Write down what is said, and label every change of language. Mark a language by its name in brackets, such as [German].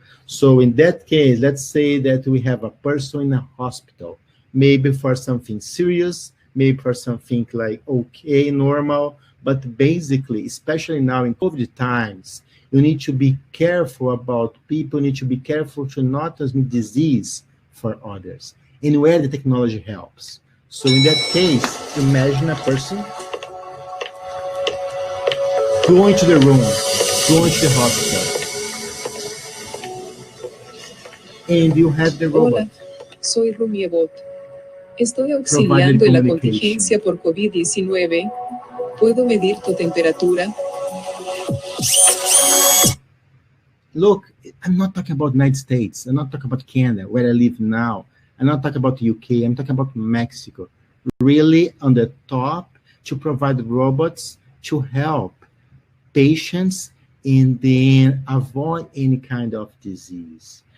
[English] So in that case, let's say that we have a person in a hospital, maybe for something serious, maybe for something like okay, normal, but basically, especially now in COVID times, you need to be careful about people, you need to be careful to not transmit disease for others, and where the technology helps. So in that case, imagine a person going to the room, going to the hospital, and you have the robot. [Spanish] Hola, soy Rumiebot. Estoy auxiliando en la contingencia por COVID-19. ¿Puedo medir tu temperatura? [English] Look, I'm not talking about United States. I'm not talking about Canada, where I live now. I'm not talking about the UK. I'm talking about Mexico. Really on the top to provide robots to help patients and then avoid any kind of disease.